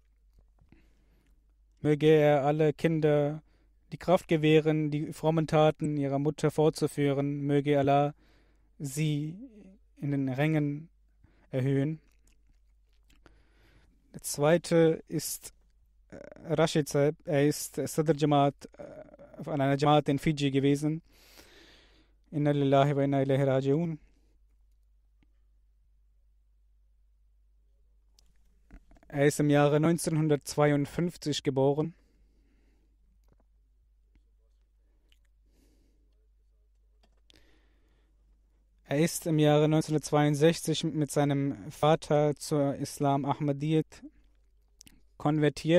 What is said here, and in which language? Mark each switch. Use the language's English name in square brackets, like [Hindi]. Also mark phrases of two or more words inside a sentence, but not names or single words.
[German] Möge er alle Kinder die Kraft gewähren, die frommen Taten ihrer Mutter fortzuführen. Möge Allah sie in den Rängen erhöhen. Der zweite ist Rashid Saib. Er ist Sadr Jamaat von einer Jamaat in Fiji gewesen. [Arabic] إنا لله وإنا إليه راجعون. [German] Er ist im Jahre 1952 geboren. Er ist im Jahre 1962 mit seinem Vater zur Islam Ahmadiyyat konvertiert.